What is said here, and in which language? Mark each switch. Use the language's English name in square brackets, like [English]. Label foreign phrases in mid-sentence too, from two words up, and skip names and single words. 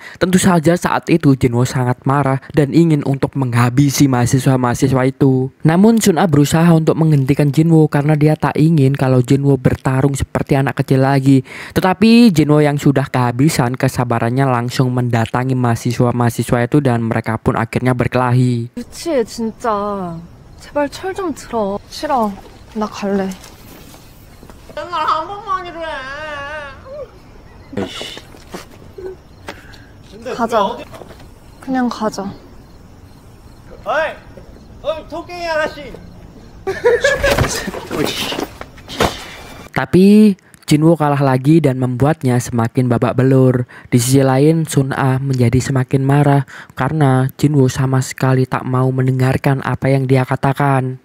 [Indonesian] Tentu saja saat itu Jinwoo sangat marah dan ingin untuk menghabisi mahasiswa-mahasiswa itu. Namun Sun-ah berusaha untuk menghentikan Jinwoo karena dia tak ingin kalau Jinwoo bertarung seperti anak kecil lagi. Tetapi Jinwoo yang sudah kehabisan kesabarannya langsung mendatangi mahasiswa-mahasiswa itu dan mereka pun akhirnya berkelahi. [Korean] 유치해 진짜. 제발 철 좀 들어. 싫어. 나 갈래. 가자. 그냥 가자. [Indonesian] Tapi Jinwoo kalah lagi dan membuatnya semakin babak belur. Di sisi lain, Sun-ah menjadi semakin marah karena Jinwoo sama sekali tak mau mendengarkan apa yang dia katakan.